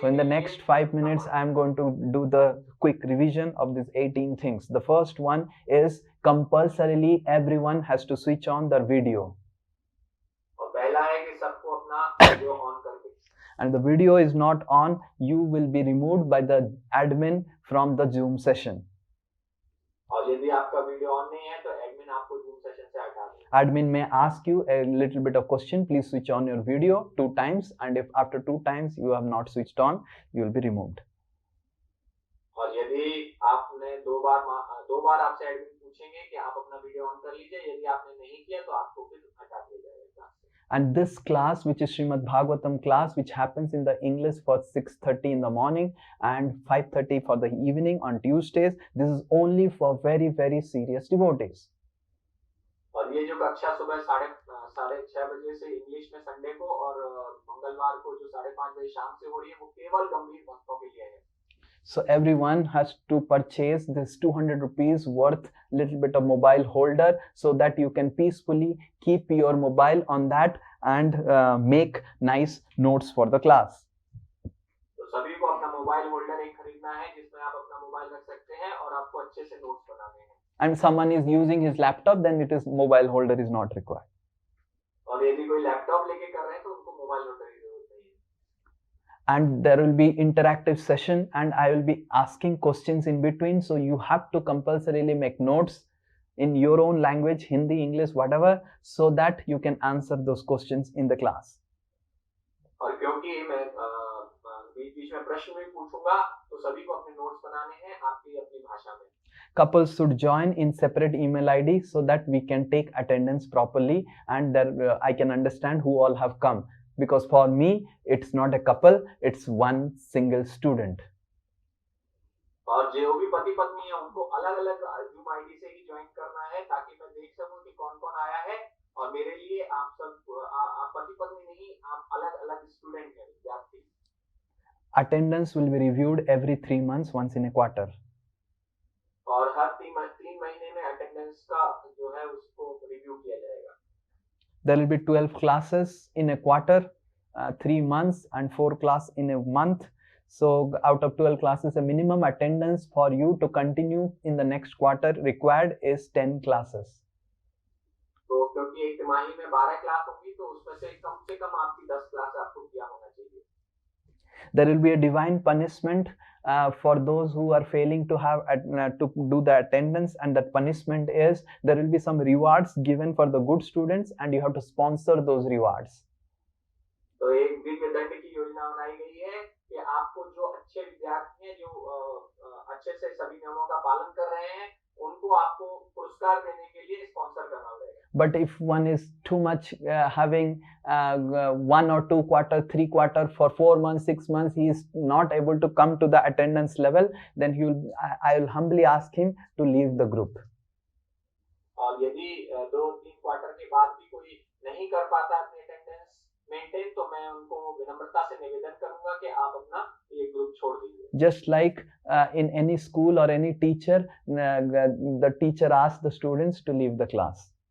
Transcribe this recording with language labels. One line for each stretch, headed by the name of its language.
English: So in the next 5 minutes I am going to do the quick revision of these 18 things. The first one is compulsorily everyone has to switch on their video.
Hindi: और पहला है कि सबको अपना video on करके।
English: And the video is not on, you will be removed by the admin from the Zoom session.
Hindi: और यदि आपका वीडियो ऑन नहीं है तो एडमिन आपको जूम सेशन से हटा देगा।
English: Admin may ask you a little bit of question, please switch on your video 2 times, and if after 2 times you have not switched on, you will be removed.
Hindi: और यदि आपने दो बार आपसे admin पूछेंगे कि आप अपना वीडियो ऑन कर लीजिए, यदि आपने नहीं किया तो आपको फिर हटा दिया जाएगा।
English: And this class, which is Srimad Bhagavatam class, which happens in the English for 6:30 in the morning and 5:30 for the evening on Tuesdays, this is only for very, very serious devotees.
Hindi: और ये जो कक्षा सुबह 6:30 बजे से English में Sunday को और मंगलवार को जो 5:30 बजे शाम से हो रही है वो केवल गंभीर भक्तों के लिए है।
English: So everyone has to purchase this 200 rupees worth little bit of mobile holder so that you can peacefully keep your mobile on that and make nice notes for the class.
Hindi: तो सभी को अपना मोबाइल होल्डर एक खरीदना है जिसमें आप अपना मोबाइल रख सकते हैं और आपको अच्छे से नोट्स बनाने हैं।
English: And someone is using his laptop, then it is mobile holder is not required.
Hindi: और यदि कोई लैपटॉप लेके कर रहे हैं तो उनको मोबाइल होल्डर की जरूरत नहीं है।
English: And there will be interactive session and I will be asking questions in between, so you have to compulsorily make notes in your own language, Hindi, English, whatever, so that you can answer those questions in the class.
Hindi: और क्योंकि मैं बीच बीच में प्रश्न भी पूछूंगा, तो सभी को अपने नोट्स बनाने हैं आपकी अपनी भाषा में.
English: Couples should join in separate email ID so that we can take attendance properly, and there I can understand who all have come, because for me it's not a couple, it's one single student.
Hindi: और जो भी पति पत्नी है उनको अलग अलग zoom ID से ही ज्वाइन करना है, ताकि मैं देख सकूं कि कौन कौन आया है. और मेरे लिए आप सब आप पति पत्नी नहीं, आप अलग अलग स्टूडेंट हैं, विद्यार्थी.
English: Attendance will be reviewed every 3 months, once in a quarter.
Hindi: और हर 3 महीने में अटेंडेंस का जो है उसको रिव्यू किया जाएगा.
English: There will be 12 classes in a quarter, 3 months, and 4 class in a month. So out of 12 classes, the minimum attendance for you to continue in the next quarter required is 10 classes.
Hindi: तो क्योंकि एक तिमाही में 12 class होंगी, तो उसमें से कम आपकी 10 क्लास आपको किया होना चाहिए.
English: There will be a divine punishment for those who are failing to have to do the attendance, and that punishment is there will be some rewards given for the good students, and you have to sponsor those rewards.
Hindi: तो एक दिव्य दंड की योजना बनाई गई है कि आपको जो अच्छे विद्यार्थी हैं, जो अच्छे से सभी नियमों का पालन कर रहे हैं, उनको आपको पुरस्कार देने के लिए स्पॉन्सर करना पड़ेगा.
English: But if one is too much having 1 or 2 quarter, 3 quarter for 4 months, 6 months, he is not able to come to the attendance level, then I will humbly ask him to leave the group.
Hindi: और यदि 2-3 quarter के बाद भी कोई नहीं कर पाता अपनी अटेंडेंस मेंटेन, तो मैं उनको विनम्रता से निवेदन करूंगा कि आप अपना ये ग्रुप छोड़ दीजिए.
English: Just like in any school or any teacher, the teacher asks the students to leave the class.